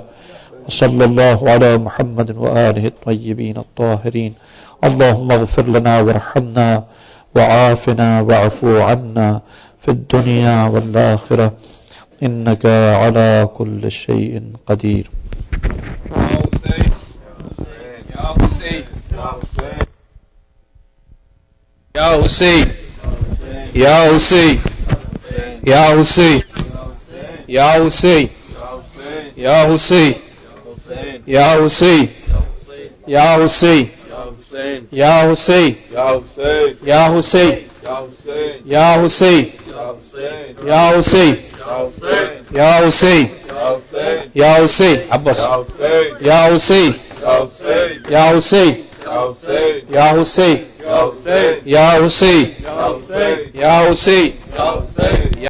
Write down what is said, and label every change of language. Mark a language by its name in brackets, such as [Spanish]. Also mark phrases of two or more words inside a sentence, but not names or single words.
[Arabic] وصلى الله على محمد وآله الطيبين الطاهرين. اللهم اغفر لنا وارحمنا وعافنا واعفو عنا في الدنيا والآخرة إنك على كل شيء قدير. Ya Hussein, Ya Hussein, Ya Hussein, Ya Hussein, Ya Hussein, Ya Hussein, Ya Hussein, Ya Hussein, Ya Hussein, Ya Hussein, Ya Hussein, Ya Hussein, Ya Hussein, Abbas, Ya Hussein, Ya Hussein, Ya Hussein, Ya Hussein, Ya Hussein, Ya Hussein,